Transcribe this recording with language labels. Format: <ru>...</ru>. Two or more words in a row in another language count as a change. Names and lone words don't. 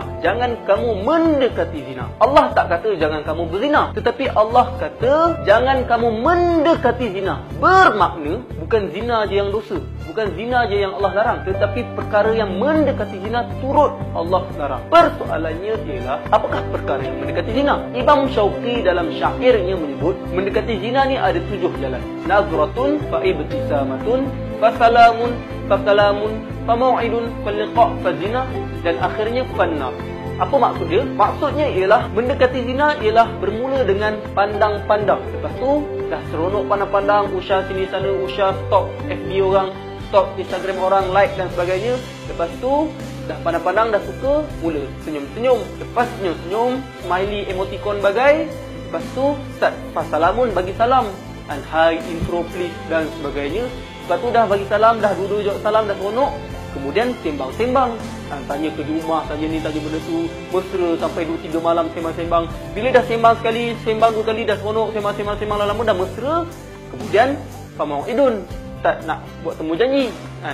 <ms>Jangan kamu mendekati zina. Allah tak kata jangan kamu berzina, tetapi Allah kata jangan kamu mendekati zina. Bermakna bukan zina je yang dosa, bukan zina je yang Allah larang, tetapi perkara yang mendekati zina turut Allah larang. Persoalannya ialah, apakah perkara yang mendekati zina? Imam Syauqi dalam syairnya menyebut mendekati zina ni ada 7 jalan.</ms> <ar>نظرة ف ابتسامة ف سلام ف كلام ف موعد ف لقاء ف زنا,</ar> <ms>dan akhirnya fannar. Apa maksud dia? Maksudnya ialah mendekati zina ialah bermula dengan pandang-pandang. Lepas tu dah seronok pandang-pandang, usah sini sana, usah stalk FB orang, stalk Instagram orang, like dan sebagainya. Lepas tu dah pandang-pandang, dah suka, mula senyum-senyum. Lepas senyum-senyum,</ms> <en>smiley, emoticon</en> <ms>bagai. Lepas tu start fasalamun, bagi salam,</ms> <en>and hi, intro please</en> <ms>dan sebagainya. Lepas tu dah bagi salam, dah duduk jawab salam, dah seronok. Kemudian sembang-sembang, tanya kerja rumah, tanya ni, tanya benda tu, mesra sampai 2-3 malam sembang-sembang. Bila dah sembang sekali, sembang 2 kali, dah seronok, sembang-sembang lama dah mesra. Kemudian famau'idun, tak nak buat temu janji kan?</ms>